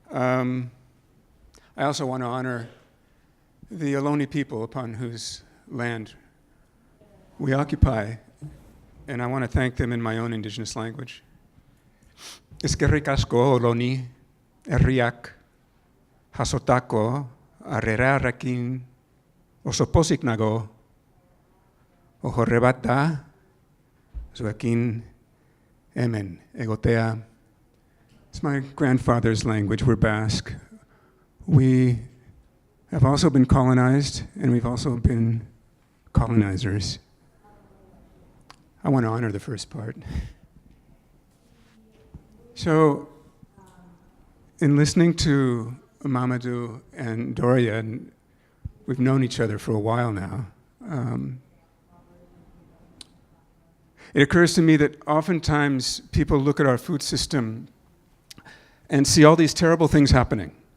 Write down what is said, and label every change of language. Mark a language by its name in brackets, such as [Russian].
[English] I also want to honor the Ohlone people upon whose land we occupy, and I want to thank them in my own indigenous language. [Basque] Eskerrik asko Ohlone, herriak, jasotako, arrerarekin, oso pozik nago, ohorre bat da, zuekin hemen, egotea. [English] It's my grandfather's language, we're Basque. We have also been colonized, and we've also been colonizers. I want to honor the first part. So, in listening to Mamadou and Doria, and we've known each other for a while now, it occurs to me that oftentimes people look at our food system and see all these terrible things happening.